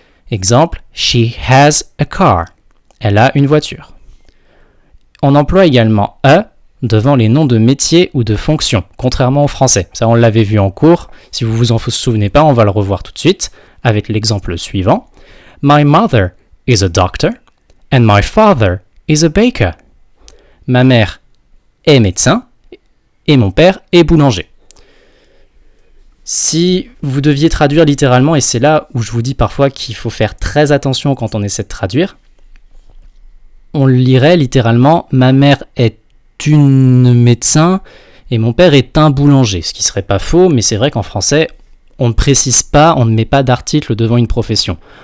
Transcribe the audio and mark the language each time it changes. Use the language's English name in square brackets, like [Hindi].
[French] Exemple, [English] she has a car. [French] Elle a une voiture. On emploie également a devant les noms de métiers ou de fonctions, contrairement au français. Ça, on l'avait vu en cours. Si vous vous en souvenez pas, on va le revoir tout de suite avec l'exemple suivant. [English] My mother is a doctor and my father is a baker. [French] Ma mère est médecin et mon père est boulanger. Si vous deviez traduire littéralement, et c'est là où je vous dis parfois qu'il faut faire très attention quand on essaie de traduire, on lirait littéralement « Ma mère est une médecin et mon père est un boulanger », ce qui serait pas faux, mais c'est vrai qu'en français, on ne précise pas, on ne met pas d'article devant une profession.